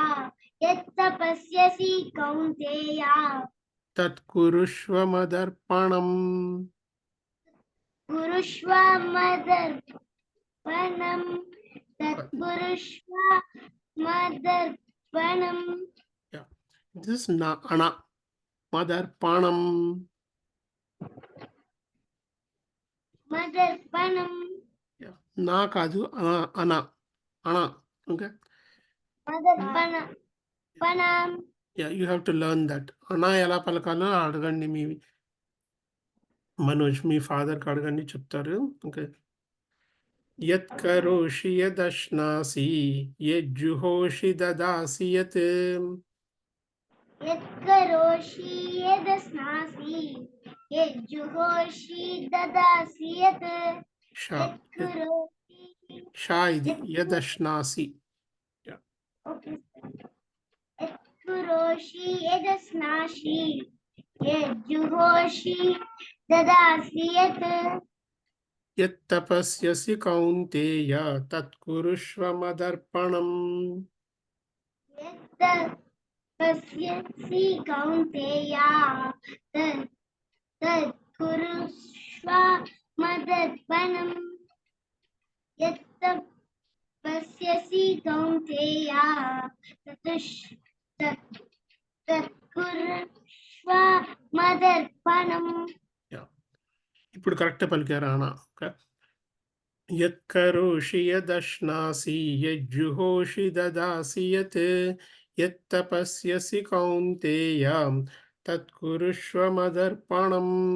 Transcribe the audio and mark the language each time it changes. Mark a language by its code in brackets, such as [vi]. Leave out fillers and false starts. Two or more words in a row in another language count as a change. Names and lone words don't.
[sa] यत्तपस्यसि कौन्तेय. तत् कुरुष्व मदर्पणम् कुरुष्व मदर्पणम्. तत्पुरुष्व मदर्पणम्. [en] Yeah, this is ana madarpanam. [sa] Madarpanam. [te] Yeah, న కాదు అన. Okay, [sa] मदर्पणम्। पणम्. [en] yeah, you have to learn that. [te] Ana ఎలా పలకాలో అడగండి, మీ మనోజ్ మీ ఫాదర్ కి అడగండి, చెప్తారు. [sa] ఓకే, యత్ కరోషి యదశ్నాసి యజ్జుహోషి దదాసి యత్ यत्करोषि यदश्नासि. यज्जुहोषि ददासियत्. షా Yatkaroshi. షా ఇది యదశ్నాసి. Okay. यत्करोषि यदश्नासि. यज्जुहोषि ददासियत्. యత్ తపస్యసి కౌంతేయ తత్ కురుష్వ మదర్పణం. यत्तपस्यसि कौन्तेय. तद् कुरुष्व मदर्पणम्. यत्तपस्यसि कौन्तेय. तद् कुरुष्व మదర్పణం. [te] ఇప్పుడు కరెక్ట్ పలికారా అన్న? ఓకే. [sa] యత్కరోషి యదశ్నాసి యజ్జుహోషి దదాసి యత్ యత్తపస్యసి కౌంతేయ తత్కురుష్వ మదర్పణం.